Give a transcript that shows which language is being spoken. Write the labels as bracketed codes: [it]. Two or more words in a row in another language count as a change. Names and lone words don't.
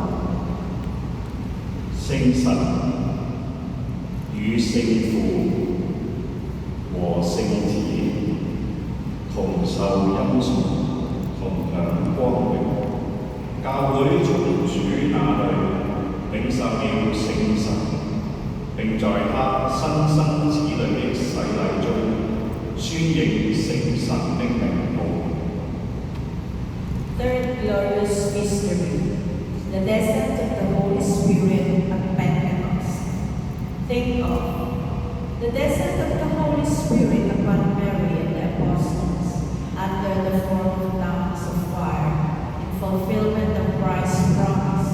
[zh] 聖神與聖父和聖子同受欽崇，同享光榮。教會從主那裏領受了聖神，並在他新生子女的洗禮中宣認聖神的名號。 [en] Third glorious mystery, the descent of the Holy Spirit at Pentecost. Think of the descent of the Holy Spirit upon Mary and the apostles under the form of tongues of fire in fulfillment of Christ's promise.